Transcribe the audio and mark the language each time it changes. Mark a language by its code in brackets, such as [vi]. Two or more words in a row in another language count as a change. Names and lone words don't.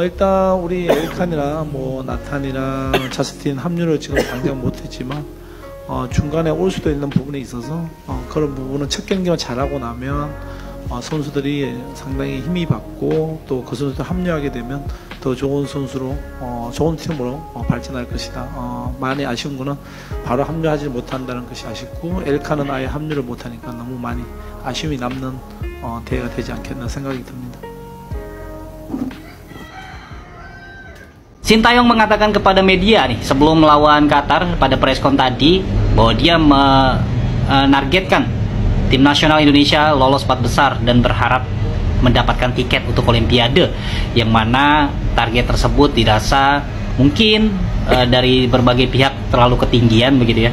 [ko] 일단 우리 엘칸이랑 뭐 나탄이랑 자스틴 합류를 지금 당장 못했지만 중간에 올 수도 있는 부분에 있어서 그런 부분은 첫 경기만 잘하고 나면 선수들이 상당히 힘이 받고 또 그 선수들 합류하게 되면 더 좋은 선수로 좋은 팀으로 발전할 것이다. 많이 아쉬운 거는 바로 합류하지 못한다는 것이 아쉽고 엘카는 아예 합류를 못하니까 너무 많이 아쉬움이 남는 대회가 되지 않겠나 생각이 듭니다. [id] Sintayong mengatakan kepada media nih sebelum melawan Qatar pada preskon tadi bahwa dia menargetkan tim nasional Indonesia lolos 4 besar dan berharap mendapatkan tiket untuk Olimpiade, yang mana target tersebut dirasa mungkin dari berbagai pihak terlalu ketinggian begitu ya.